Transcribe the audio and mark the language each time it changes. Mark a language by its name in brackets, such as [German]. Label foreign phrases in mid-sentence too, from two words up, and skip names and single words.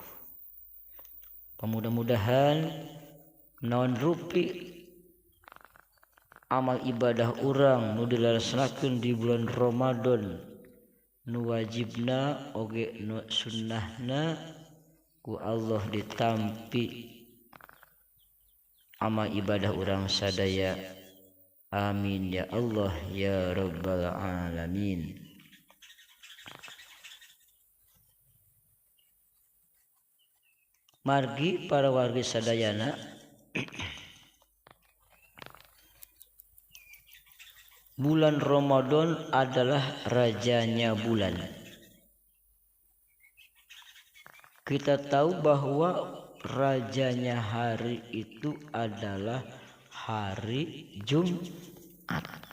[Sundanese] Mudah-mudahan naon rupi amal ibadah urang nu dilaksanakeun di bulan Ramadan, nu wajibna oge nu sunnahna ku Allah ditampi amal ibadah urang sadaya. [Arabic] آمين يا الله يا رب العالمين. [Sundanese] Margi para wargi sadayana, [Indonesian] bulan Ramadan adalah rajanya bulan. Kita tahu bahwa rajanya hari itu adalah hari Jumat.